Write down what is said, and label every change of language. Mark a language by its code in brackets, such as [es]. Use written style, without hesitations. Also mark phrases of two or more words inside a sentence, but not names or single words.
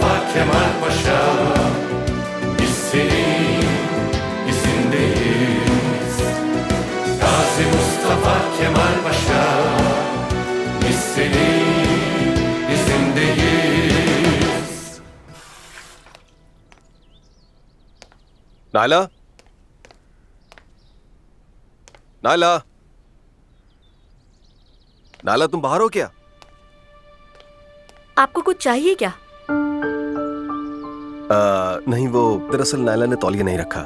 [tr] Kemal Paşa, biz senin izindeyiz. Gazi Mustafa Kemal Paşa, biz senin izindeyiz. [hi] नायला, नायला, नायला तुम बाहर हो क्या? आपको कुछ चाहिए क्या? नहीं, वो दरअसल नायला ने तौलिया नहीं रखा।